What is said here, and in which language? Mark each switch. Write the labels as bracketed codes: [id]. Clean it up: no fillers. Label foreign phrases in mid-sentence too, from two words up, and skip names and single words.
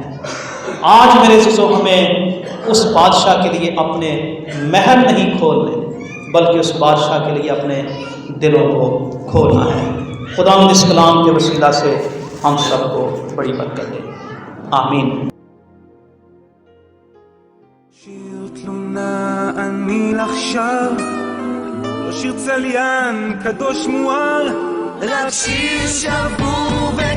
[ur] آج میرے عزیزو، ہمیں اس بادشاہ کے لیے اپنے محل نہیں کھولنے، بلکہ اس بادشاہ کے لیے اپنے دلوں کو کھولنا ہے۔ خداوند اس کلام کے وسیلہ سے ہم سب کو بڑی برکت دے، آمین۔ [he] שיר תלונה אני עכשיו, לא שיר צליין קדוש מואר, רק שיר שבור